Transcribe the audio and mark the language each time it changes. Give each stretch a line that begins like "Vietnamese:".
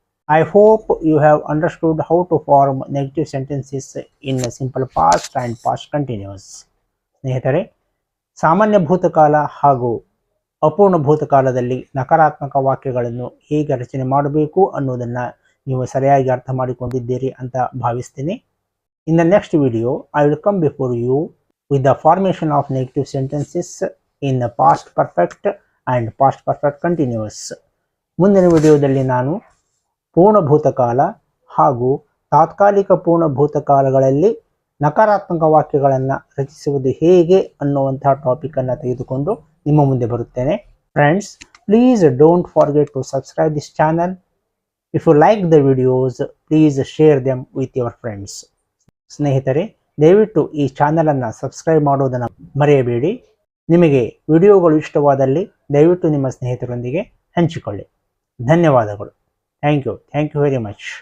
English: I hope you have understood how to form negative sentences in simple past and past continuous.
Kannada: ಸ್ನೇಹಿತರೆ, ಸಾಮಾನ್ಯ ಭೂತಕಾಲ ಹಾಗೂ ಅಪೂರ್ಣ ಭೂತಕಾಲದಲ್ಲಿ ನಕಾರಾತ್ಮಕ ವಾಕ್ಯಗಳನ್ನು ಹೇಗೆ ರಚನೆ ಮಾಡಬೇಕು ಅನ್ನೋದನ್ನು ನೀವು ಸರಿಯಾಗಿ ಅರ್ಥ ಮಾಡಿಕೊಂಡಿದ್ದೀರಿ ಅಂತ ಭಾವಿಸ್ತೀನಿ.
English: In the next video, I will come before you with the formation of negative sentences in the past perfect and past perfect continuous.
Kannada: ಮುಂದಿನ ವಿಡಿಯೋದಲ್ಲಿ ನಾನು ಪೂರ್ಣ ಭೂತಕಾಲ ಹಾಗೂ ತಾತ್ಕಾಲಿಕ ಪೂರ್ಣ ಭೂತಕಾಲಗಳಲ್ಲಿ ನಕಾರಾತ್ಮಕ ವಾಕ್ಯಗಳನ್ನು ರಚಿಸುವುದು ಹೇಗೆ ಅನ್ನುವಂತಹ ಟಾಪಿಕನ್ನು ತೆಗೆದುಕೊಂಡು ನಿಮ್ಮ ಮುಂದೆ ಬರುತ್ತೇನೆ.
English: Friends, please don't forget to subscribe this channel. If you like the videos, please share them with your friends.
Kannada: ಸ್ನೇಹಿತರೆ, ದಯವಿಟ್ಟು ಈ ಚಾನಲನ್ನು ಸಬ್ಸ್ಕ್ರೈಬ್ ಮಾಡೋದನ್ನು ಮರೆಯಬೇಡಿ. ನಿಮಗೆ ವಿಡಿಯೋಗಳು ಇಷ್ಟವಾದಲ್ಲಿ ದಯವಿಟ್ಟು ನಿಮ್ಮ ಸ್ನೇಹಿತರೊಂದಿಗೆ ಹಂಚಿಕೊಳ್ಳಿ. ಧನ್ಯವಾದಗಳು.
English: Thank you very much.